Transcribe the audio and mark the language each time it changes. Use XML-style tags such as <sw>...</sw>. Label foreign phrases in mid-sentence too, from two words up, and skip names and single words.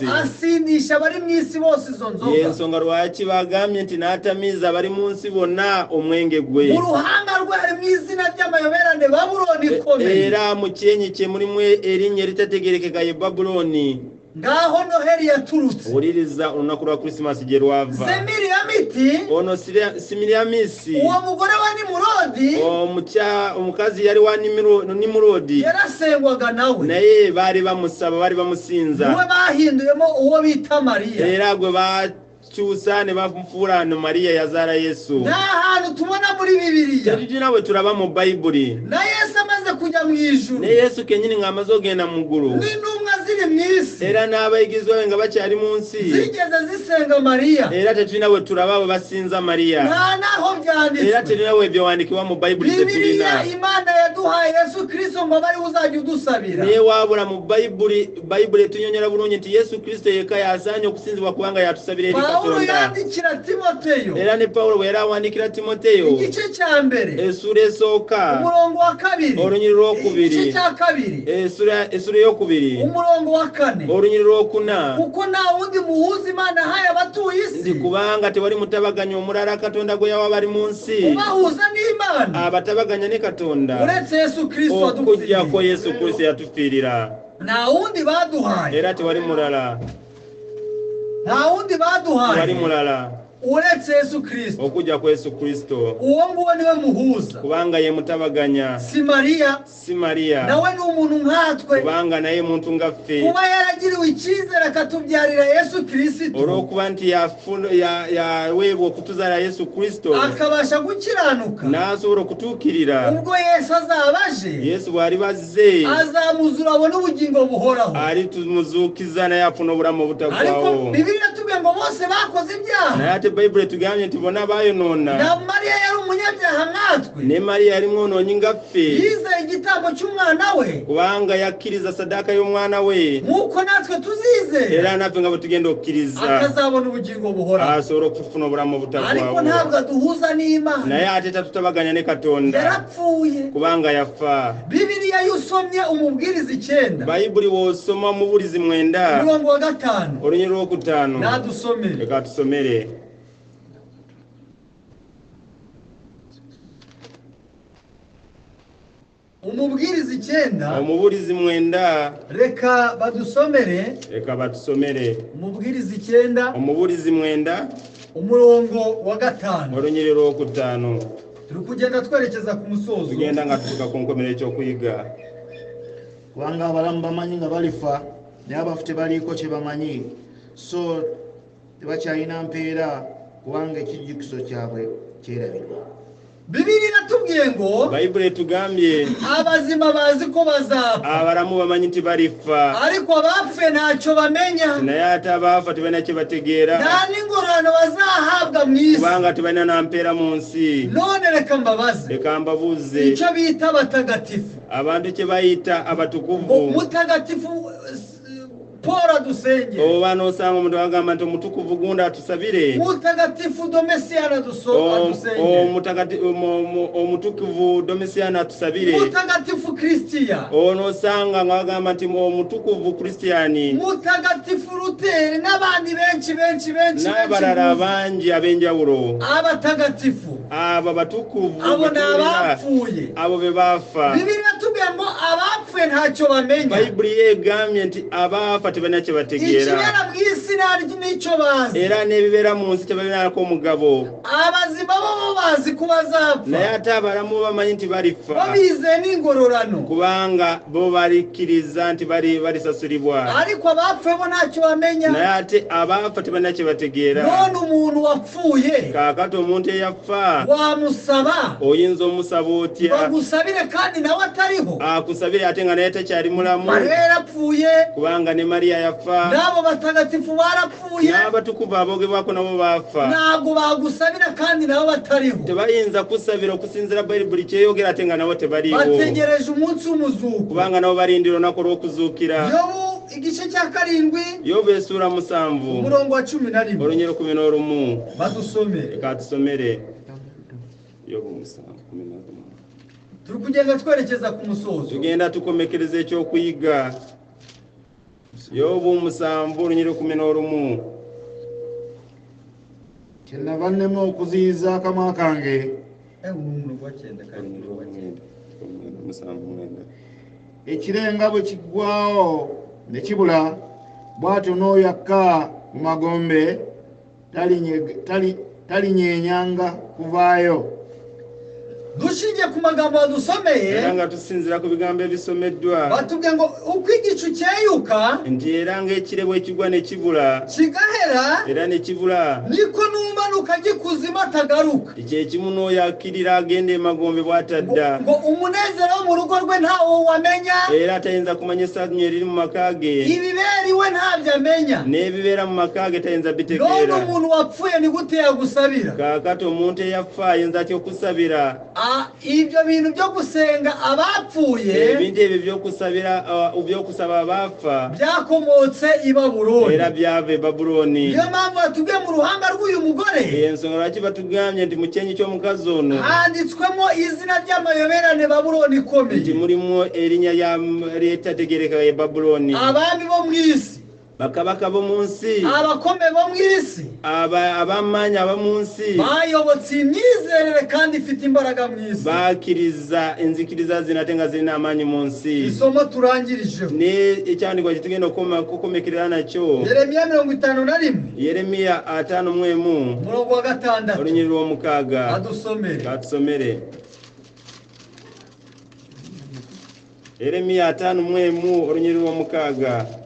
<rw>asindisha abari mu isi bose izo nzoga.</rw> <lg>yensonga lwaki bagambye nti n'atamiiza abali mu nsi bonna omwenge gwe.</lg> <rw>mu ruhanga rwe harimo izina ry'amayoberane Babuloni ikomeye.</rw> <lg>era mu kyenyi kye mulimu erinnya eritategerekeka ye Babuloni.</lg> <rw>ngaho Noheli yaturutse.</rw> <lg>wuliriza olunaku lwa Christmas gye lwava.</lg> <rw>Zemiri ya Miti,</rw> <lg>ono Simiriyamisi,</lg> <rw>uwo mugore wa Nimurodi,</rw> <lg>omukazi yali wa Nimurodi,</lg> <rw>yarasengwaga nawe,</rw> <lg>naye baali bamusaba, baali bamusinza.</lg> <rw>we bahinduyemo uwo bita Mariya.</rw> <lg>era gwe bakyusa ne bamufuula no Mariya yazaala Yesu.</lg> <rw>nta hantu tubona muri Bibiliya.</rw> <lg>tetujina bwe tulaba mu Bayibuli.</lg> <rw>na Yesu amaze kujya mu ijuru,</rw> <lg>ne Yesu kennyini ng'amaze ogenda mu ggulu,</lg> <rw>n'intumwa ziri mu isi</rw> <lg>era n'abayigizwa be nga bakyali mu nsi,</lg> <rw>zigeze zisenga Mariya.</rw> <lg>era tetulina bwe tulaba bwe basinza Mariya.</lg> <rw>nta naho</rw> <lg>era</lg> <rw>byanditswe.</rw> <lg>tetulina bwe byawandikibwa mu Bayibuli</lg> <rw>Bibiliya</rw> <lg>tetulina.</lg> <rw>Imana yaduhaye Yesu Kristo ngo bari uzajya udusabira.</rw> <lg>naye waabula mu Bayibuli etunyonyola bulungi nti Yesu Kristo yekka yasaanye okusinzibwa kubanga yatusabira eri Pawulo Katonda.</lg> <rw>yandikira Timoteyo</rw> <lg>era ne Pawulo bwe yali awandikira Timoteyo</lg> <rw>igice cya mbere</rw> <lg>essula esooka</lg> <rw>umurongo wa 2,</rw> <lg>olunyiri lw'okubiri,</lg> <rw>igice cya 2</rw> <lg>essula ey'okubiri</lg> <rw>umurongo wa 4,</rw> <lg>olunyiri lw'okuna,</lg> <rw>kuko nta wundi muhuza Imana yahaye abatuye</rw> <lg>nti</lg> <rw>isi</rw> <lg>kubanga tewali mutabaganya omulala Katonda gwe yawa bali mu nsi</lg> <rw>ubahuza n'Imana</rw> <lg>abatabaganya ne Katonda</lg> <rw>uretse Yesu Kristo</rw> <lg>okuggyako</lg> <rw>wadufiiriye.</rw> <lg>Yesu Kristo yatufiirira.</lg> <rw>nta wundi baduhaye,</rw> <lg>era tewali mulala,</lg> <rw>nta wundi baduhaye</rw> <lg>tewali mulala</lg> <rw>uretse Yesu Kristo.</rw> <lg>okujja ku Yesu Kristo,</lg> <rw>uwo nguwo niwe muhuza,</rw> <lg>kubanga ye mutabaganya,</lg> <rw>si Mariya.</rw> <lg>si Mariya,</lg> <rw>nawe ni umuntu nkatwe,</rw> <lg>kubanga naye muntu nga ffe,</lg> <rw>kuba yaragiriwe icyizere akatubyarira Yesu Kristo,</rw> <lg>olw'okuba nti yaweebwa okutuzaala Yesu Kristo</lg> <rw>akabasha gukiranuka.</rw> <lg>n'asobola okutuukirira.</lg> <rw>ubwo Yesu azaba aje,</rw> <lg>Yesu bw'ali bazze</lg> <rw>azamuzura abone ubugingo buhoraho.</rw> <lg>alitumuzuukiza naye afuna obulamu</lg> <rw>ariko</rw> <lg>obutaggwaawo.</lg> <rw>Bibiliya tubwiye ngo bose bakoze ibyaha,</rw> <lg>naye ate Bayibuli etugambye nti bonna baayonoona,</lg> <rw>na Mariya yari umunyabyaha nkatwe</rw> <lg>ne Mariya yari mwononyi ngaffe</lg> <rw>yizeye igitambo cy'umwana we</rw> <lg>kubanga yakkiriza sadaka y'umwana we</lg> <rw>nk'uko natwe tuzizera</rw> <lg>era naffe nga bwe tugenda okukkiriza</lg> <rw>akazabona ubugingo buhoraho</rw> <lg>asobola okufuna obulamu</lg> <rw>ariko</rw> <lg>obutaggwaawo</lg> <rw>ntabwo aduhuza n'Imana</rw> <lg>naye ate tatutabaganya ne Katonda</lg> <rw>yarapfuye</rw> <lg>kubanga yafa.</lg> <rw>Bibiliya yusomye umubwiriza 9</rw> <lg>Bayibuli w'osoma Omuburizi 9</lg> <rw>murongo wa 5</rw> <lg>olunyiri lw'okutaano</lg> <rw>nadusomere</rw> <lg>leka tusomere.</lg> <rw>umubwiriza 9</rw> <lg>Omuburizi 9</lg> <rw>reka badusomere</rw> <lg>leka batusomere.</lg> <rw>umubwiriza 9</rw> <lg>Omuburizi 9</lg> <rw>umurongo wa 5</rw> <lg>olunyiri lw'okutaano</lg> <rw>turi kugenda twerekeza ku musozo</rw> <lg>tugenda nga tutuuka ku nkomerero ky'okuyiga. kubanga abalamu bamanyi nga balifa naye abafu tebaliiko kye bamanyi, so tebakyalina mpeera kubanga ekijjukizo kyabwe kyerabirwa.</lg> <rw>Bibiliya iratubwiye ngo</rw> <lg>Bayibuli etugambye</lg> <rw>abazima bazi ko bazapfa</rw> <lg>abalamu bamanyi nti balifa</lg> <rw>ariko abapfuye ntacyo bamenya</rw> <lg>naye ate abaafa tebalina kye bategeera</lg> <rw>nta n'ingororano bazahabwa mu isi.</rw> <lg>kubanga tebalina na mpeera mu nsi.</lg> <rw>None reka mbabaze</rw> <lg>Leka mbabuuze</lg> <rw>icyo bita abatagatifu</rw> <lg>abantu kye bayita abatukuvu.</lg> <rw>mutagatifu Paul adusenge</rw> <lg>Oba n'osanga omuntu agamba nti omutukuvu gundi atusabire.</lg> <rw>mutagatifu Domitiano adusenge</rw> <lg>Omutukuvu Domitiano atusabire.</lg> <rw>mutagatifu Kristiya</rw> <lg>N'osanga nga bagamba nti omutukuvu Kristiyani.</lg> <rw>mutagatifu Luteri n'abandi benshi</rw> <lg>n'abalala bangi ab'enjawulo.</lg> <rw>abatagatifu</rw> <lg>Abo batukuvu</lg> <rw>abo ni abapfuye.</rw> <lg>abo be baafa.</lg> <rw>Bibiliya tubwiye ngo abapfuye ntacyo bamenya.</rw> <lg>Bayibuli yegambye nti abaafa tebalina kye bategeera</lg> <rw>ikibera mu isi n'icyo bazi</rw> <lg>era n'ebibeera mu nsi tebalinaako omugabo.</lg> <rw>abazima bo bazi ko bazapfa</rw> <lg>naye ate abalamu bamanyi nti balifa</lg> <rw>babize n'ingororano</rw> <lg>kubanga bo balikkiriza nti balisasulibwa.</lg> <rw>ariko abapfuye bo ntacyo bamenya.</rw> <lg>naye ate abaafa tebalina kye bategeera.</lg> <rw>none umuntu wapfuye</rw> <lg>kaakati omuntu eyafa</lg> <rw>wamusaba</rw> <lg>oyinza omusaba otya</lg> <rw>bagusabire kandi nawe atariho</rw> <lg>akusabire ate nga naye tekyali mulamu</lg> <rw>Mariya yarapfuye</rw> <lg>kubanga ne Mariya yafa</lg> <rw>n'abo batagatifu barapfuye</rw> <lg>n'abatukuvu aboogebwako nabo baafa.</lg> <rw>ntabwo bagusabira kandi nabo batariho</rw> <lg>tebayinza kusabira okusinziira Bayibuli kyeyogera ate nga nabo tebaliiwo</lg> <rw>bategereje umunsi w'umuzuko</rw> <lg>kubanga nabo balindira olunaku olw'okuzuukira.</lg> <rw>Yobu igice cya 7</rw> <lg>Yobu essuula 7</lg> <rw>umurongo wa 11</rw> <lg>olunyiri 11</lg> <rw>badusomere</rw> <lg>leka tusomere. Yobu 7:11</lg> <rw>turi kugenda twerekeza ku musozo.</rw> <lg>tugenda tukomekereza ekyokuyiga. Yobu 7 olunyiri 11 kyenava nnema okuziyiza akamwa kange ekirenga bwe kiggwawo ne kibula, bw'atyo n'oyo akka mu magombe talinyenyanga kuvaayo.</lg> <rw>dushingiye ku magambo badusomeye</rw> <lg>era nga tusinziira ku bigambo ebisomeddwa</lg> <rw>batubwiye ngo uko igicu cyeyuka</rw> <lg>nti era ng'ekire bwe kigwa ne kibula</lg> <rw>kigahera</rw> <lg>era ne kibula</lg> <rw>niko n'umanuka gikuzima atagaruka.</rw> <lg>kye kimu n'oyo akkirira agenda emagombe bw'atadda</lg> <rw>ngo umunezero wo mu rugo rwe ntawo wamenya</rw> <lg>era atayinza kumanya essanyu eriri mu maka ge</lg> <rw>ibibera iwe ntabyo amenya.</rw> <lg>n'ebibeera mu maka ge tayinza none bitegeera.</lg> <rw>umuntu wapfuye ni gute yagusabira?</rw> <lg>kaakati omuntu eyafa ayinza atya okusabira.</lg> <rw>ibyo bintu byo gusenga abapfuye</rw> <lg>ebintu ebyo by'okusaba abaafa</lg> <rw>byakomotse i Babuloni.</rw> <lg>era byava e Babuloni.</lg> <rw>niyo mpamvu batubwiye mu ruhanga rw'uyu mugore</rw> <lg>ensonga lwaki batugambye nti mu kyenyi ky'omukazi ono</lg> <rw>handitswemo izina ry'amayoberane Babuloni</rw> <lg>nti</lg> <rw>ikomeye.</rw> <lg>mulimu erinnya ly'etategeereka e Babuloni.</lg> <rw>abami bo mu isi</rw> <lg>bakabaka bo mu nsi</lg> <rw>abakomeye bo mu isi</rw> <lg>ab'amaanyi ab'omu nsi</lg> <rw>bayobotse imyizerere kandi ifite imbaraga mu isi.</rw> <lg>bakkiriza enzikiriza zino ate nga zirina amaanyi mu nsi.</lg> <rw>isomo turangirijeho</rw> <lg>ekyandikwa kye tugenda okukomekerera nakyo Yeremiya 51 Yeremiya 5:1</lg> <rw>umurongo wa 6</rw> <lg>olunyiri lw'omukaaga</lg> <rw>adusomere.</rw> <lg>katusomere. Yeremiya 5:1 olunyiri lw'omukaaga.</lg>